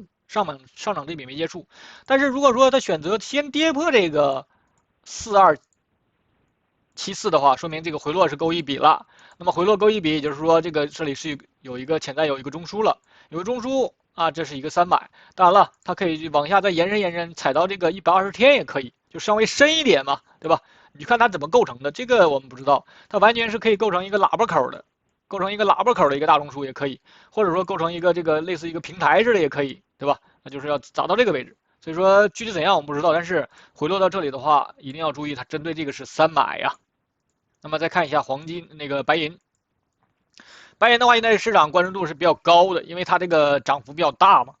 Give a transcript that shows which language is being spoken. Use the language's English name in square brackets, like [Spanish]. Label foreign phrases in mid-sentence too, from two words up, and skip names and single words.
[Chinese] 上涨這筆沒結束，但是如果說他選擇先跌破這個4274的話，說明這個回落是勾一筆了。那麼回落勾一筆，也就是說這個這裡是有一個潛在有一個中樞了，有個中樞啊，這是一個3買。當然了，它可以往下再延伸，踩到這個120天也可以，就稍微深一點嘛，对吧？你看它怎麼構成的，這個我們不知道，它完全是可以構成一個喇叭口的，構成一個喇叭口的一個大中枢也可以，或者說構成一個這個類似一個平台似的也可以。對吧？那就是要砸到這個位置，所以說具體怎樣我們不知道，但是回落到這裡的話，一定要注意，它針對這個是3買呀。那麼再看一下黃金那個白銀，白銀的話現在市場關注度是比較高的，因為它這個漲幅比較大嘛。